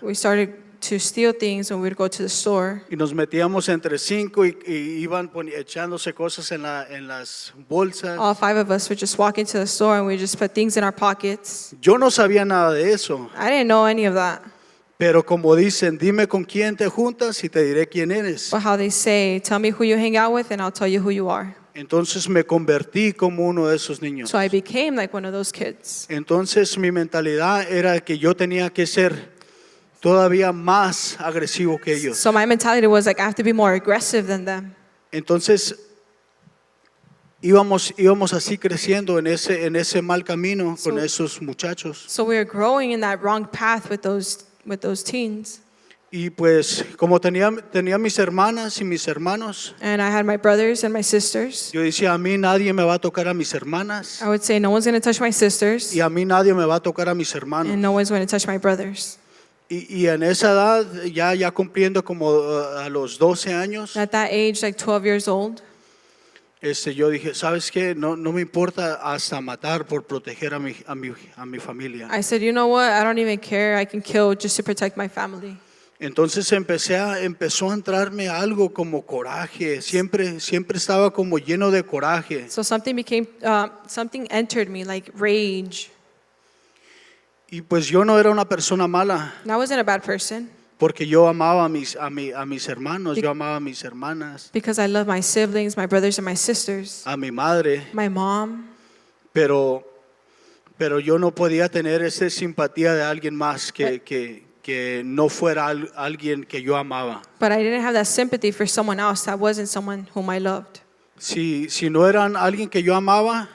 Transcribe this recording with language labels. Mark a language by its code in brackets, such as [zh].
[en] We started to steal things when we'd go to the store. [es] y nos metíamos entre 5 y iban echándose cosas en las bolsas. [en] All 5 of us would just walk into the store and we'd just put things in our pockets. [es] Yo no sabía nada de eso, [en] I didn't know any of that. [es] pero como dicen, dime con quién te juntas y te diré quién eres. [en] But how they say, tell me who you hang out with and I'll tell you who you are. [es] Entonces me convertí como uno de esos niños. [en] So I became like one of those kids. [es] Entonces mi mentalidad era que yo tenía que ser todavía más agresivo que ellos. [en] So my mentality was like, I have to be more aggressive than them. [es] Entonces íbamos así creciendo en ese mal camino con esos muchachos. [en] So we were growing in that wrong path with those teens. [es] Y pues como tenía mis hermanas y mis hermanos, [en] And I had my brothers and my sisters. [es] yo decía, a mí nadie me va a tocar a mis hermanas [en] I would say, no one's going to touch my sisters, [es] y a mí nadie me va a tocar a mis hermanos. [en] and no one's going to touch my brothers. [es] Y en esa edad, ya cumpliendo como a los 12 años, [en] At that age, like 12 years old, [es] yo dije, ¿sabes qué? No me importa hasta matar por proteger a mi familia. [en] I said, you know what? I don't even care. I can kill just to protect my family. [es] Entonces empezó a entrarme algo como coraje, siempre estaba como lleno de coraje. [en] So something entered me, like rage. [es] Y pues yo no era una persona mala, [en] And I wasn't a bad person [es] porque yo amaba a mis hermanos, yo amaba a mis hermanas, [en] because I love my siblings, my brothers and my sisters, [es] a mi madre, [en] my mom. [es] pero yo no podía tener esa simpatía de alguien más que no fuera alguien que yo amaba. [en] But I didn't have that sympathy for someone else that wasn't someone whom I loved. [es] Si no eran alguien que yo amaba